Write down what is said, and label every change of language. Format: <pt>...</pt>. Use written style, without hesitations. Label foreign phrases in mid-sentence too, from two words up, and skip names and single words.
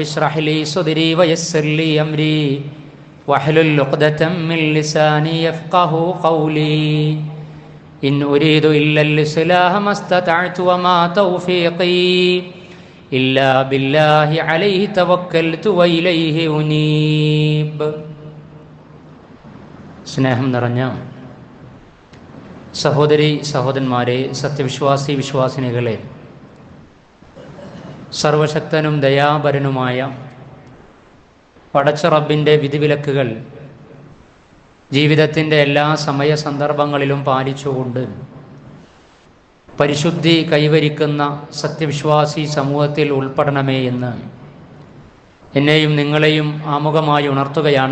<ar>اشرح لي صدري ويسر لي أمري واحلل عقدة من لساني يفقهوا قولي إن أريد إلا الإصلاح ما استطعت وما توفيقي إلا بالله عليه توكلت وإليه أنيب.</ar> <ml>സ്നേഹം നിറഞ്ഞ സഹോദരി സഹോദരന്മാരെ, സത്യവിശ്വാസി വിശ്വാസിനികളെ, സർവശക്തനും ദയാപരനുമായ പടച്ച റബ്ബിൻ്റെ വിധിവിലക്കുകൾ ജീവിതത്തിൻ്റെ എല്ലാ സമയ സന്ദർഭങ്ങളിലും പാലിച്ചുകൊണ്ട് പരിശുദ്ധി കൈവരിക്കുന്ന സത്യവിശ്വാസി സമൂഹത്തിൽ ഉൾപ്പെടണമേ എന്ന് എന്നെയും നിങ്ങളെയും ആമുഖമായി ഉണർത്തുകയാണ്.</ml>